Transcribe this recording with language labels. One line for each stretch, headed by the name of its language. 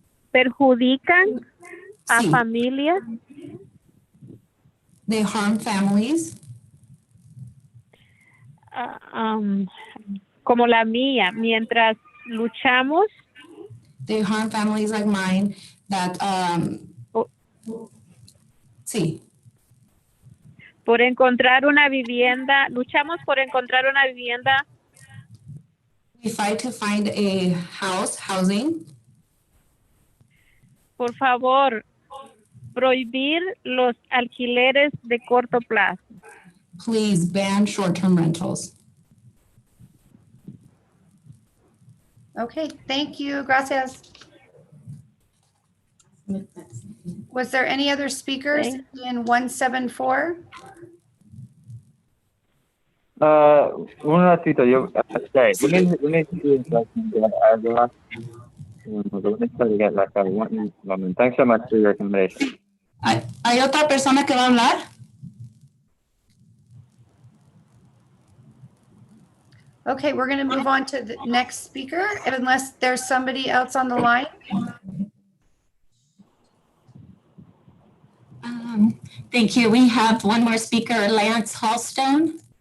Spanish: Perjudican a Sí. familias.
English: They harm families.
Spanish: Como la mía, mientras luchamos.
English: They harm families like mine that, sí.
Spanish: Por encontrar una vivienda, luchamos por encontrar una vivienda.
English: We fight to find a housing.
Spanish: Por favor, prohibir los alquileres de corto plazo.
English: Please ban short-term rentals. Okay, thank you. Gracias. Was there any other speakers in 174?
Spanish: Un ratito,
English: okay, we need to do instructions. One moment. Thanks so much for your recommendation.
Spanish: ¿Hay otra persona que va a hablar?
English: Okay, we're going to move on to the next speaker unless there's somebody else on the line. Thank you. We have one more speaker, Lance Hallstone.